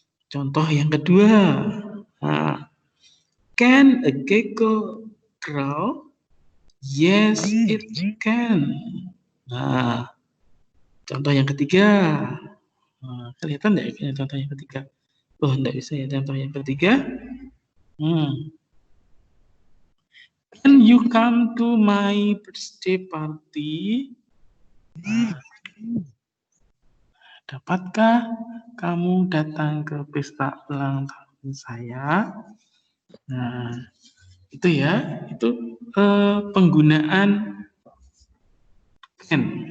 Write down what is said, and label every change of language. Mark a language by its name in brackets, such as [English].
[Indonesian] Contoh yang kedua. Nah, [English] can a gecko crawl? Yes, it can. [Indonesian] Nah, contoh yang ketiga. Nah, kelihatan nggak ya contoh yang ketiga? Oh, nggak bisa ya contoh yang ketiga. [English] Can you come to my birthday party? [Indonesian] Nah, dapatkah kamu datang ke pesta ulang tahun saya? Nah, itu ya, itu penggunaan can.